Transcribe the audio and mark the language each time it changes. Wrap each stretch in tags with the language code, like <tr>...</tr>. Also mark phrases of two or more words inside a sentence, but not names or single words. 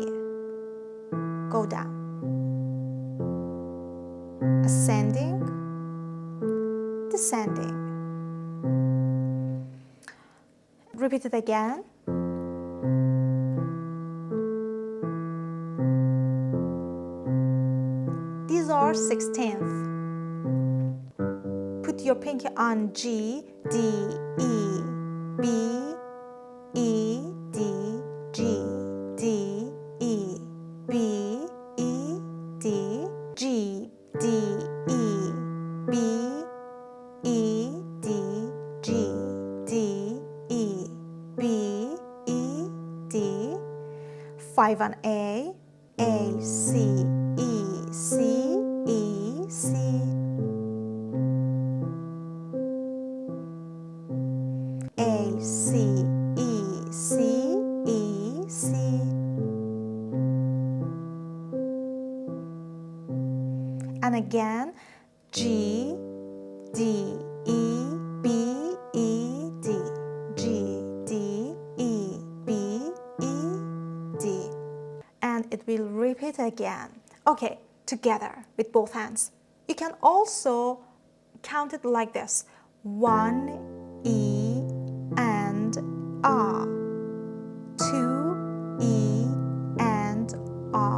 <en>Go down. Ascending, descending. Repeat it again. These are 16th. Put your pinky on G, D, E, B, E, D, G, D, E, B, E, D, G, D, E, B, E, D, G, D, E, B, E, D. 5 on A, C, E, C, E, C. A, C, E, C, E, C. And again, G, D, E, B, E, D. G, D, E, B, E, D. And it will repeat again. Okay, together with both hands. You can also count it like this. 1, E, and A. 2, E, and A.</en>